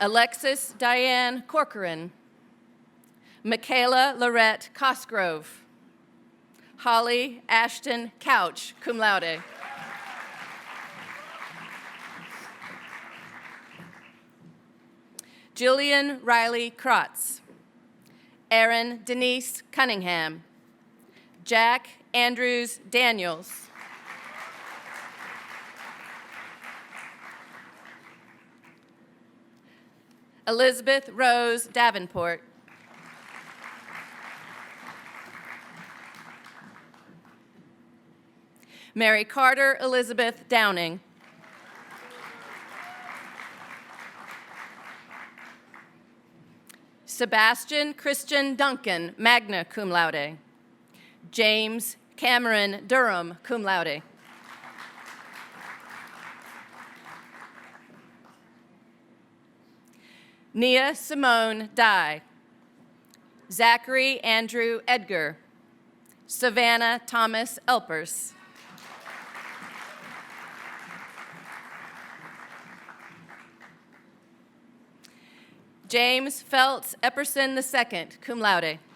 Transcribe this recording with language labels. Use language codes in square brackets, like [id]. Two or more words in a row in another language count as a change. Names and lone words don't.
[en] Alexis Diane Corcoran, Michaela Lorette Cosgrove, Holly Ashton Couch, [la] cum laude. [en] Jillian Riley Krotz, Erin Denise Cunningham, Jack Andrews Daniels, Elizabeth Rose Davenport, Mary Carter Elizabeth Downing, Sebastian Christian Duncan, [la] magna cum laude, [en] James Cameron Durham, [la] cum laude. [en] Nia Simone Dye, Zachary Andrew Edgar, Savannah Thomas Elpers, James Feltz Epperson II, [la] cum laude.